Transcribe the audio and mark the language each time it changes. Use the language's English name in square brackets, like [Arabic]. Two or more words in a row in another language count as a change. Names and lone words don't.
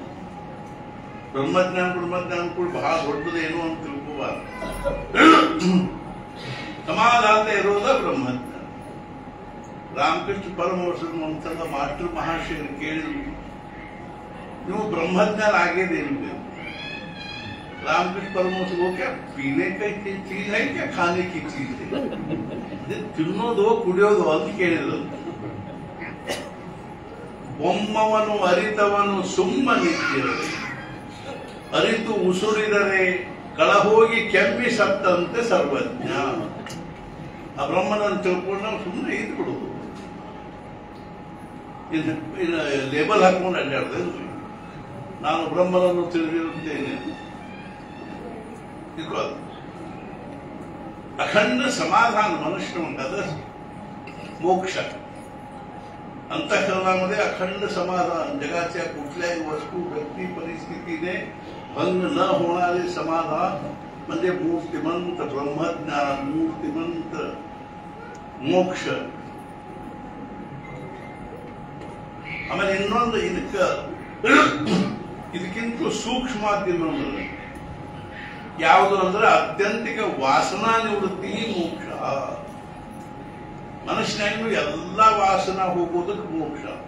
[Kannada] ಬ್ರಹ್ಮಜ್ಞಾನ ಕೂಡ ಬಹಳ ದೊಡ್ಡದೇನು ಅಂತ ತಿಳ್ಕೋಬಾರ್ದು. ಸಮಾಧಾನ ಇರೋದ ಬ್ರಹ್ಮಜ್ಞಾನ. ರಾಮಕೃಷ್ಣ ಪರಮಹಂಸರು ಒಂದ್ಸಲ ಮಾಸ್ಟರ್ ಮಹಾಶಯರು ಕೇಳಿದ್ರು, ನೀವು ಬ್ರಹ್ಮಜ್ಞಾನ ಆಗೇದೇನು? [Hindi] रामकृष्ण परमहंस वो क्या पीने का चीज है क्या खाने की चीज है? [Kannada] ತಿನ್ನೋದು ಕುಡಿಯೋದು ಅಂತ ಕೇಳಿದ್ರು. ಬೊಮ್ಮವನು ಅರಿತವನು ಸುಮ್ಮನಿದ್ದಿರದೆ ಅರಿತು ಉಸುರಿದರೆ ಕಳಹೋಗಿ ಕೆಮ್ಮಿ ಸತ್ತಂತೆ ಸರ್ವಜ್ಞ. ಆ ಬ್ರಹ್ಮನನ್ನು ತಿಳ್ಕೊಂಡು ನಾವು ಸುಮ್ಮನೆ ಇದ್ದು ಬಿಡುದು. ಲೇಬಲ್ ಹಾಕೊಂಡು ಅಡ್ಡಾಡ್ದೆ ನಾನು ಬ್ರಹ್ಮನನ್ನು ತಿಳಿದಿರುತ್ತೇನೆ. [Marathi] अखंड समाधान मनुष्य म्हणतात मोक्ष. अंतःकरणामध्ये अखंड समाधान. जगाच्या कुठल्याही वस्तू व्यक्ती परिस्थितीने भंग न होणारे समाधान म्हणजे मूर्तिमंत ब्रह्मज्ञान, मूर्तिमंत मोक्ष. [Kannada] ಆಮೇಲೆ ಇನ್ನೊಂದು ಇದಕ್ಕಿಂತ ಸೂಕ್ಷ್ಮವಾದ ಇನ್ನೊಂದು ಯಾವುದು ಅಂದ್ರೆ ಅತ್ಯಂತಿಕ ವಾಸನಾ ನಿವೃತ್ತಿ ಮೋಕ್ಷ. ಮನುಷ್ಯನಾಗೂ ಎಲ್ಲ ವಾಸನಾ ಹೋಗೋದಕ್ಕೆ ಮೋಕ್ಷ.